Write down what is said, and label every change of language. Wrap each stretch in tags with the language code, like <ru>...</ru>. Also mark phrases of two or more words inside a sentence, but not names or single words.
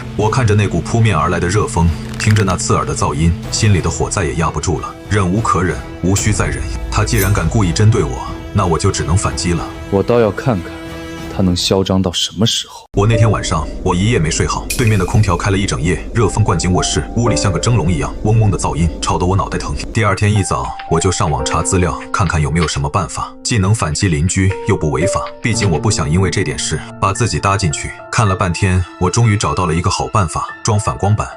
<zh>我看着那股撲面而來的熱風，聽着那刺耳的噪音，心裡的火再也壓不住了，忍無可忍，無需再忍。他既然敢故意針對我，那我就只能反擊了。我倒要看看他能囂張到什麼時候。我那天晚上我一夜沒睡好，对面的空調開了一整夜，熱風灌進臥室，屋裡像個蒸籠一樣，嗡嗡的噪音吵得我腦袋疼。第二天一早我就上網查資料，看看有沒有什麼辦法，既能反擊鄰居又不違法，畢竟我不想因為這點事把自己搭進去。看了半天，我終於找到了一個好辦法，裝反光板。</zh>